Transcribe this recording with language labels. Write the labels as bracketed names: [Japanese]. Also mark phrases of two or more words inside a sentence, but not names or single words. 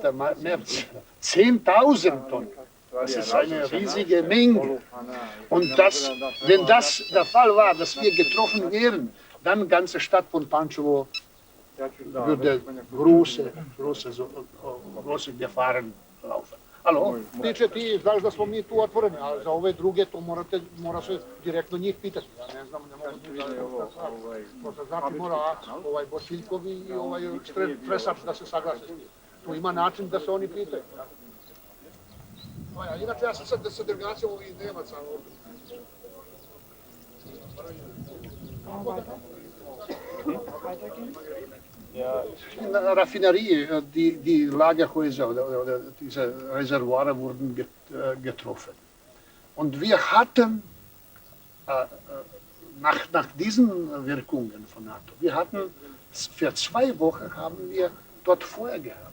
[German] März 10.000 Tonnen. Das ist eine riesige Menge. Und wenn das der Fall war, dass wir getroffen wären, dann die ganze Stadt von Pančevo würde große Gefahren laufen. [Serbian] Alo? Tiče ti, znaš da smo mi tu otvoreni, a za ove druge to mora se direktno njih pitati. Ja ne znam, ne mogu ti to se znači mora Bosiljkovi i Tresač da se saglase. Tu ima način da se oni pitaju. Inače ja sam sad sa delegacijom ovih Nemaca ovdje. [German] In der Raffinerie, die Lagerhäuser oder diese Reservoire wurden getroffen. Und wir hatten nach diesen Wirkungen von NATO, wir hatten für 2 Wochen haben wir dort Feuer gehabt.